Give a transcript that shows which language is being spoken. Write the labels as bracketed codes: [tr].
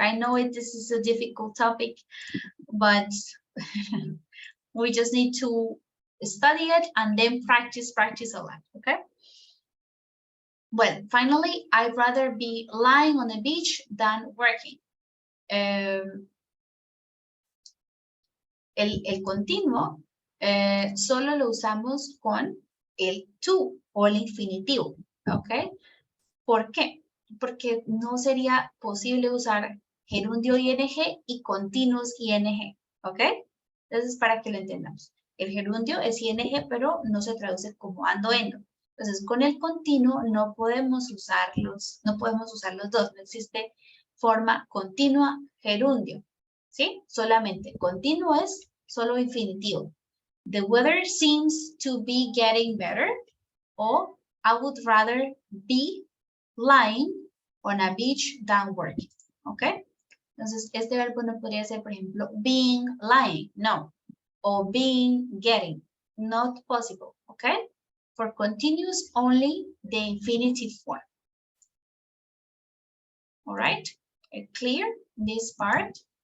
[en] I know this is a difficult topic, but we just need to study it and then practice a lot, okay? Well, finally, I'd rather be lying on the beach than working. [es] El continuo solo lo usamos con el to o el infinitivo, ¿ok? ¿Por qué? Porque no sería posible usar gerundio ing y continuos ing, ¿ok? Entonces, para que lo entendamos. El gerundio es ing, pero no se traduce como ando, endo. Entonces, con el continuo no podemos usar los dos. No existe forma continua gerundio, ¿sí? Solamente continuo es solo infinitivo. [en] The weather seems to be getting better. O I would rather be lying on a beach than working, ¿ok? [es] Entonces, este verbo no podría ser, por ejemplo, being, lying, no. [en] O being, getting, not possible, ¿ok? For continuous, only the infinitive form. All right, clear this part?